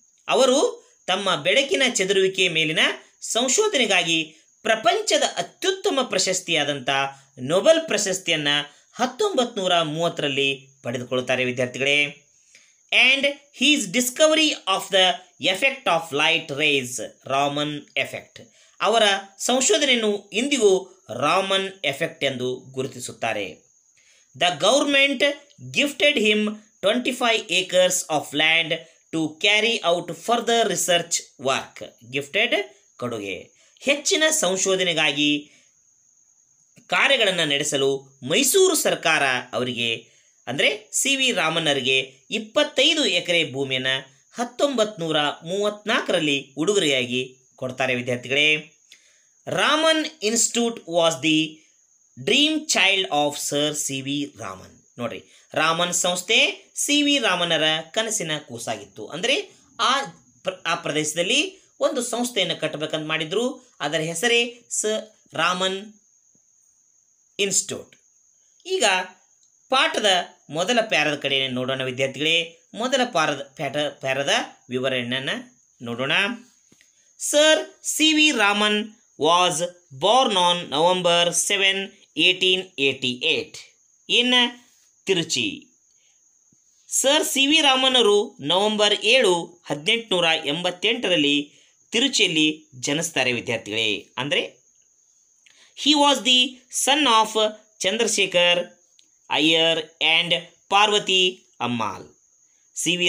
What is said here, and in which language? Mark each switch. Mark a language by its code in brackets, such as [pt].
[kn] ಅವರು ತಮ್ಮ ಬೆಳಕಿನ ಚದುರುವಿಕೆ ಮೇಲಿನ ಸಂಶೋಧನೆಗಾಗಿ ಪ್ರಪಂಚದ ಅತ್ಯುತ್ತಮ ಪ್ರಶಸ್ತಿಯಾದಂಥ ನೊಬೆಲ್ ಪ್ರಶಸ್ತಿಯನ್ನು 1930ರಲ್ಲಿ ಪಡೆದುಕೊಳ್ಳುತ್ತಾರೆ ವಿದ್ಯಾರ್ಥಿಗಳೇ. [en] And his discovery of the effect of light rays, Raman effect. [kn] ಅವರ ಸಂಶೋಧನೆಯನ್ನು ಇಂದಿಗೂ ರಾಮನ್ ಎಫೆಕ್ಟ್ ಎಂದು ಗುರುತಿಸುತ್ತಾರೆ. [en] The government gifted him 25 acres of land to carry out further research work. [kn] Gifted ಕೊಡುಗೆ. ಹೆಚ್ಚಿನ ಸಂಶೋಧನೆಗಾಗಿ ಕಾರ್ಯಗಳನ್ನು ನಡೆಸಲು ಮೈಸೂರು ಸರ್ಕಾರ ಅವರಿಗೆ ಅಂದರೆ ಸಿ.ವಿ. ರಾಮನ್ನರಿಗೆ 25 ಎಕರೆ ಭೂಮಿಯನ್ನು 1934ರಲ್ಲಿ ಉಡುಗೊರೆಯಾಗಿ ಕೊಡ್ತಾರೆ ವಿದ್ಯಾರ್ಥಿಗಳೇ. [en] Raman institute was the dream child of sir C V. Raman. [kn] ನೋಡ್ರಿ, ರಾಮನ್ ಸಂಸ್ಥೆ ಸಿ.ವಿ. ರಾಮನ್ನರ ಕನಸಿನ ಕೂಸಾಗಿತ್ತು. ಅಂದರೆ ಆ ಪ್ರದೇಶದಲ್ಲಿ ಒಂದು ಸಂಸ್ಥೆಯನ್ನು ಕಟ್ಟಬೇಕಂತ ಮಾಡಿದ್ರು. ಅದರ ಹೆಸರೇ ರಾಮನ್ ಇನ್ಸ್ಟಿಟ್ಯೂಟ್. ಈಗ ಪಾಠದ ಮೊದಲ ಪ್ಯಾರದ ಕಡೆ ನೋಡೋಣ ವಿದ್ಯಾರ್ಥಿಗಳೇ. ಮೊದಲ ಪ್ಯಾರದ ವಿವರಣೆಯನ್ನು ನೋಡೋಣ. Sir CV. [en] Raman was born on November 7, 1888 in [kn] ತಿರುಚಿ. Sir CV. ರಾಮನ್ನರು ನವೆಂಬರ್ 7, 1888ರಲ್ಲಿ ತಿರುಚಿಯಲ್ಲಿ ಜನಿಸ್ತಾರೆ ವಿದ್ಯಾರ್ಥಿಗಳೇ. ಅಂದರೆ [en] He was the son of Chandrasekhar Iyer and Parvathi Ammal. C V.